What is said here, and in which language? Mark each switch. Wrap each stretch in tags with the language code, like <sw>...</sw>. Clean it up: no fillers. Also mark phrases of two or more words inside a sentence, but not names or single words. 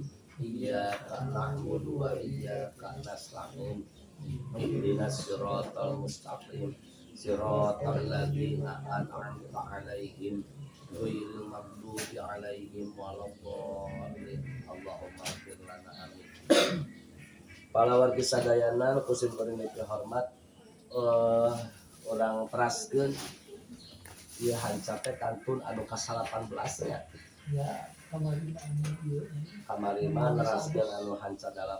<ar>إياك نعبد وإياك نستعين. اهدنا الصراط المستقيم صراط الذين أنعمت عليهم غير المغضوب عليهم ولا الضالين. اللهم اغفر لنا آمين.</ar> <su>Para wargi sadayana kusim paring hormat, orang teraskeun ieu hanca teh kantun anu ka-18 ya. Ya, kamari anu ieu. Kamari mah neraskeun anu hanca 18.</su>